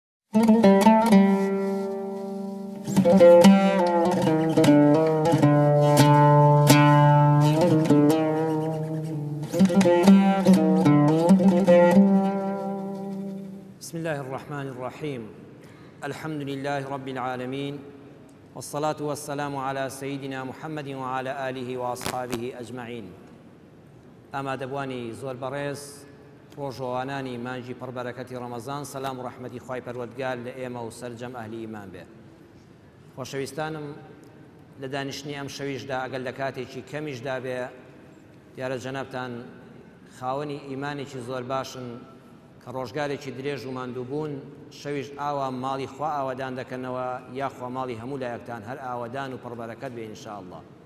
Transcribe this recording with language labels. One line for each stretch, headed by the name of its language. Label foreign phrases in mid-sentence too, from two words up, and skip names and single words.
Arabic: بسم الله الرحمن الرحيم. الحمد لله رب العالمين، والصلاة والسلام على سيدنا محمد وعلى آله وأصحابه أجمعين. أما دبواني
Central Kurdish: زور بريس ڕۆژەوانانی مانجی پڕبەرەکەتی ڕەمەزان، سەلام و ڕەحمەتی خوای پەروەردگار لە ئێمە و سەرجەم ئەهلی ئیمان بێ. خۆشەویستانم، لە دانیشتنی ئەم شەویشدا ئەگەر لە کاتێکی کەمیشدا بێ، دیارە جەنابتان خاوەنی ئیمانێکی زۆر باشن کە ڕۆژگارێکی درێژ و ماندووبوون، شەویش ئاوا ماڵی خوا ئاوادان دەکەنەوە، یاخوا ماڵی هەموو لایەکتان هەر ئاوادان و پڕبەرەکەت بێ ئینشاءالله.